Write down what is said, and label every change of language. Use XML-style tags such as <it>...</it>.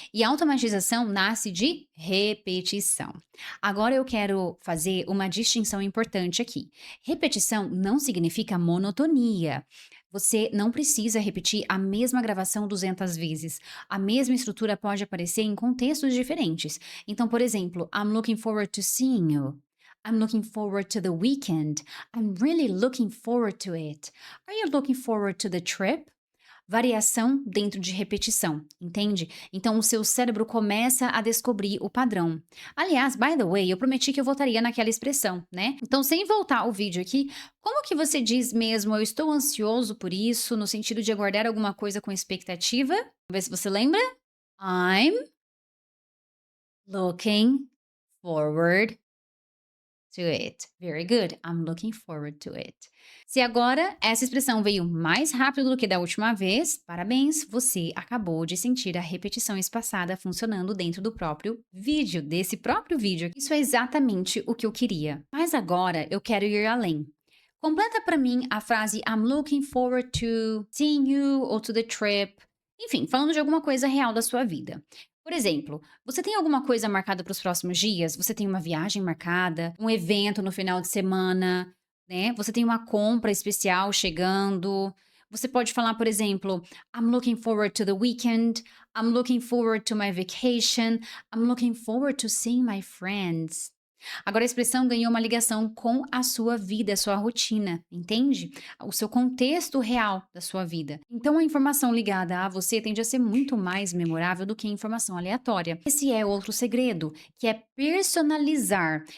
<pt>E a automatização nasce de repetição. Agora eu quero fazer uma distinção importante aqui. Repetição não significa monotonia. Você não precisa repetir a mesma gravação 200 vezes. A mesma estrutura pode aparecer em contextos diferentes. Então, por exemplo,</pt> <en>I'm looking forward to seeing you. I'm looking forward to the weekend. I'm really looking forward to it. Are you looking forward to the trip?</en> <pt>Variação dentro de repetição, entende? Então o seu cérebro começa a descobrir o padrão. Aliás,</pt> <en>by the way,</en> <pt>eu prometi que eu voltaria naquela expressão, né? Então, sem voltar o vídeo aqui, como que você diz mesmo eu estou ansioso por isso, no sentido de aguardar alguma coisa com expectativa? Vamos ver se você lembra.</pt> <en>I'm looking forward to it. Very good. I'm looking forward to it.</en> <pt>Se agora essa expressão veio mais rápido do que da última vez, parabéns, você acabou de sentir a repetição espaçada funcionando dentro do próprio vídeo, desse próprio vídeo. Isso é exatamente o que eu queria. Mas agora eu quero ir além. Completa para mim a frase</pt> <en>I'm looking forward to seeing you</en> <pt>ou</pt> <en>to the trip.</en> <pt>Enfim, falando de alguma coisa real da sua vida. Por exemplo, você tem alguma coisa marcada para os próximos dias? Você tem uma viagem marcada, um evento no final de semana, né? Você tem uma compra especial chegando. Você pode falar, por exemplo,</pt> <en>I'm looking forward to the weekend. I'm looking forward to my vacation. I'm looking forward to seeing my friends.</en> <pt>Agora a expressão ganhou uma ligação com a sua vida, a sua rotina, entende? O seu contexto real da sua vida. Então a informação ligada a você tende a ser muito mais memorável do que a informação aleatória. Esse é outro segredo, que é personalizar.</pt>